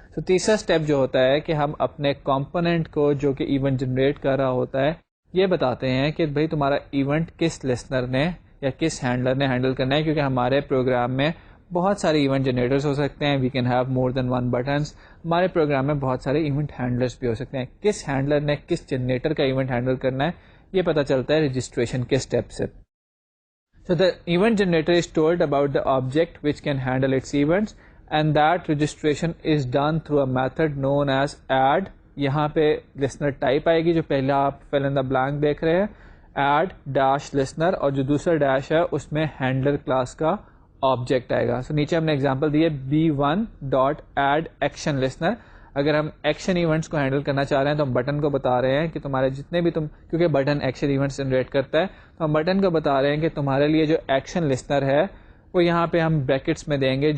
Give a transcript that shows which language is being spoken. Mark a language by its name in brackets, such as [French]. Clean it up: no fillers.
[Urdu] تو تیسرا اسٹیپ جو ہوتا ہے کہ ہم اپنے کمپوننٹ کو جو کہ ایونٹ جنریٹ کر رہا ہوتا ہے یہ بتاتے ہیں کہ بھئی تمہارا ایونٹ کس لسنر نے یا کس ہینڈلر نے ہینڈل کرنا ہے، کیونکہ ہمارے پروگرام میں بہت سارے ایونٹ جنریٹرز ہو سکتے ہیں. [English] We can have more than one buttons. [Urdu] ہمارے پروگرام میں بہت سارے ایونٹ ہینڈلرز بھی ہو سکتے ہیں. کس ہینڈلر نے کس جنریٹر کا ایونٹ ہینڈل کرنا ہے یہ پتہ چلتا ہے رجسٹریشن کے اسٹیپ سے. [English] So the event generator is told about the object which can handle its events, and that registration is done through a method known as add. [Urdu] یہاں پہ لسنر ٹائپ آئے گی جو پہلا آپ فل ان دا بلانک دیکھ رہے ہیں، ایڈ ڈیش لسنر، اور جو دوسرا ڈیش ہے اس میں ہینڈلر کلاس کا آبجیکٹ آئے گا. سو نیچے ہم نے ایگزامپل دی ہے B1 dot add action listener. اگر ہم ایکشن ایونٹس کو ہینڈل کرنا چاہ رہے ہیں تو ہم بٹن کو بتا رہے ہیں کہ تمہارے جتنے بھی کیونکہ بٹن ایکشن ایونٹس جنریٹ کرتا ہے تو ہم بٹن کو بتا رہے ہیں کہ تمہارے لیے جو ایکشن لسنر ہے وہ یہاں پہ ہم بریکٹس میں دیں گے.